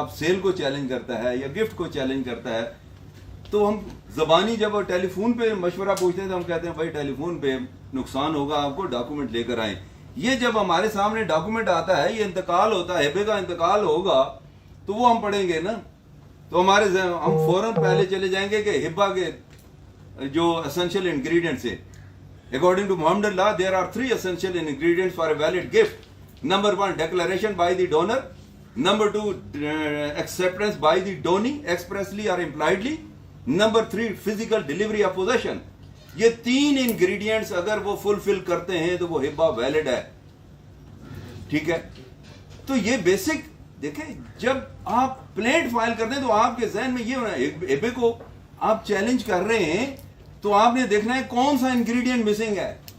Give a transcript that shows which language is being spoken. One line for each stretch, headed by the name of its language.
Urdu: اب سیل کو چیلنج کرتا ہے یا گفٹ کو چیلنج کرتا ہے تو ہم زبانی جب ٹیلی فون پہ مشورہ پوچھتے ہیں تو ہم کہتے ہیں بھائی ٹیلی فون پہ نقصان ہوگا, آپ کو ڈاکومنٹ لے کر آئیں. یہ جب ہمارے سامنے ڈاکومنٹ آتا ہے, یہ انتقال ہوتا ہے, ہبے کا انتقال ہوگا تو وہ ہم پڑھیں گے نا, تو ہم فوراً پہلے چلے جائیں گے کہ ہبہ کے جو essential ingredients ہیں.
English: According to Muhammad law, there are 3 essential ingredients for a valid gift. Number 1, declaration by the donor. Number 2, acceptance by the donee, expressly or impliedly. Number 3, physical delivery of possession.
Urdu: یہ 3 ingredients اگر وہ fulfill کرتے ہیں تو وہ ہبہ valid ہے, ٹھیک ہے. تو یہ بیسک دیکھیں, جب آپ پلیٹ فائل کرتے ہیں تو آپ کے ذہن میں یہ ہونا ہے, ہبے کو آپ چیلنج کر رہے ہیں تو آپ نے دیکھنا ہے کون سا انگریڈینٹ مسنگ ہے.